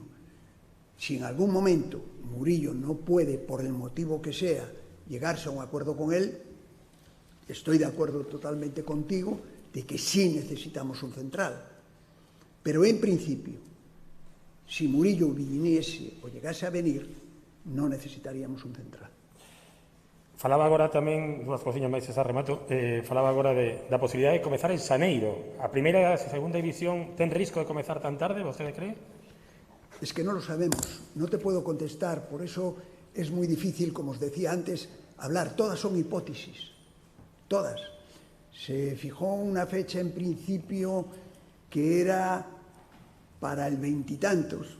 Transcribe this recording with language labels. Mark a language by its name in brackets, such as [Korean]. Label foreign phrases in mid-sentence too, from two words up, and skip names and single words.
[Spanish] Si en algún momento Murillo no puede, por el motivo que sea, llegarse a un acuerdo con él, estoy de acuerdo totalmente contigo de que sí necesitamos un central. Pero en principio, si Murillo viniese o llegase a venir, no necesitaríamos un central. [Galician] Falaba agora tamén, dúas cociñas máis esa remato, falaba agora da posibilidade de comezar en xaneiro. A primeira e a segunda división ten risco de comezar tan tarde, vostede cree? [Spanish] Es que no lo sabemos, no te puedo contestar, por eso es muy difícil, como os decía antes, hablar. Todas son hipótesis, todas. Se fijó una fecha en principio que era para el veintitantos.